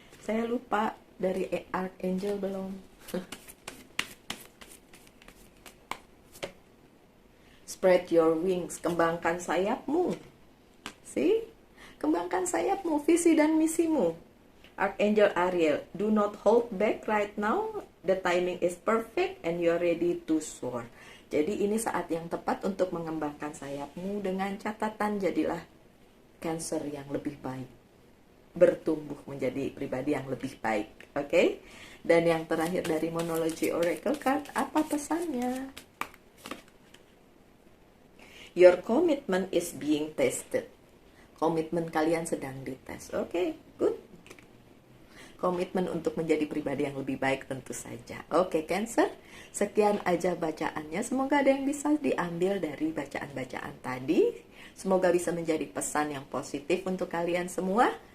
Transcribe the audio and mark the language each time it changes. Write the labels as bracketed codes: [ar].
[id] Saya lupa, dari Archangel belum. [en] Spread your wings, [id] kembangkan sayapmu. [en] See? [id] Kembangkan sayapmu, visi dan misimu. [en] Archangel Ariel, do not hold back right now. The timing is perfect and you're ready to soar. [id] Jadi ini saat yang tepat untuk mengembangkan sayapmu, dengan catatan jadilah Cancer yang lebih baik. Bertumbuh menjadi pribadi yang lebih baik. Oke? Dan yang terakhir dari Monology Oracle Card, apa pesannya? [en] Your commitment is being tested. [id] Komitmen kalian sedang dites. Oke, good. Komitmen untuk menjadi pribadi yang lebih baik tentu saja. Oke, Cancer. Sekian aja bacaannya. Semoga ada yang bisa diambil dari bacaan-bacaan tadi. Semoga bisa menjadi pesan yang positif untuk kalian semua.